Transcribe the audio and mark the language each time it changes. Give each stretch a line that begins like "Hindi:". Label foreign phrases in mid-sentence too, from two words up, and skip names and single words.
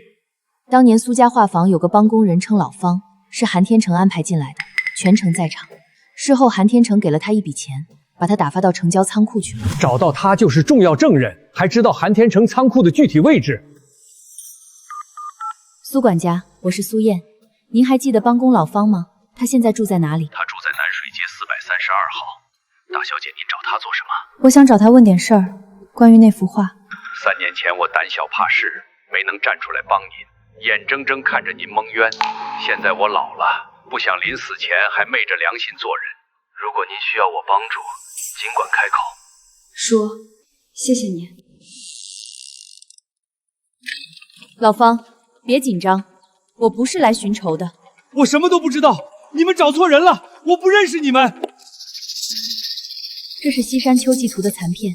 Chinese: 當年蘇家畫坊有個幫工人稱老方，是韓天成安排進來的，全程在場。事後韓天成給了他一筆錢，把他打發到城郊倉庫去了。找到他就是重要證人，還知道韓天成倉庫的具體位置。蘇管家，我是蘇燕，您還記得幫工老方嗎？他現在住在哪裡？他住在南水街432號。大小姐，您找他做什麼？我想找他問點事兒。關於那幅畫，3年前我膽小怕事，沒能站出來幫您，眼睜睜看着您蒙冤。現在我老了，不想臨死前還昧着良心做人。如果您需要我幫助，儘管開口。說，謝謝你。老方，別緊張，我不是來尋仇的。我什麼都不知道，你們找錯人了，我不認識你們。這是西山丘記圖的殘片。